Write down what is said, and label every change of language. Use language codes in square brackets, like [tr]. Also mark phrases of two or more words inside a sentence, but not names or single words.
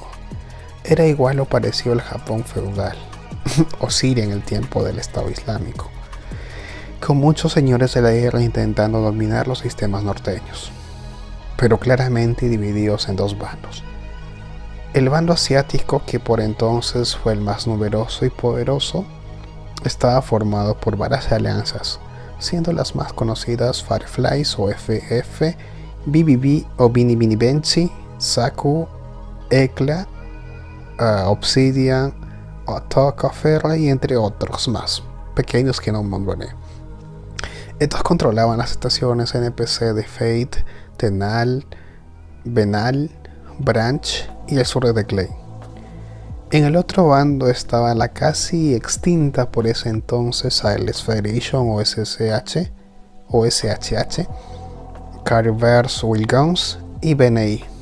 [es] Era igual o parecido al Japón feudal o Siria en el tiempo del Estado Islámico, con muchos señores de la guerra intentando dominar los sistemas norteños, pero claramente divididos en dos bandos. El bando asiático, que por entonces fue el más numeroso y poderoso, estaba formado por varias alianzas, siendo las más conocidas Fireflies o FF, BBB o Bini Bini Benchi, Saku, Ekla, Obsidian, Otokaferra y entre otros más, pequeños que no nombraré. Estos controlaban las estaciones NPC de Fate, Tenal, Benal, Branch y el sur de Clay. En el otro bando estaba la casi extinta por ese entonces Silence Federation o SSH o SHH, Carverse Wilguns y BNI.